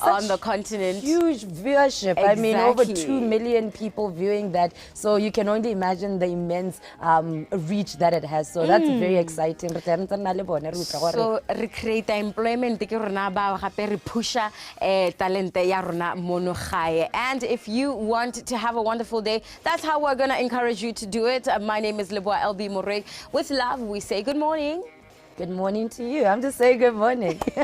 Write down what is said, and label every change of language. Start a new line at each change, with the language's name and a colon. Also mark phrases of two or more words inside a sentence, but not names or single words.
English: on the continent. Huge viewership. Exactly. I mean, over 2 million people viewing that. So you can only imagine the immense reach that it has. So that's very exciting. So recreate employment,
Tswana: pusha talent ya rona mono gae.
English: And if you want to have a wonderful day, that's how we're going to encourage you to do it. My name is Leboa LB Morey. With love, we say good morning. Good morning to you. I'm just saying good morning.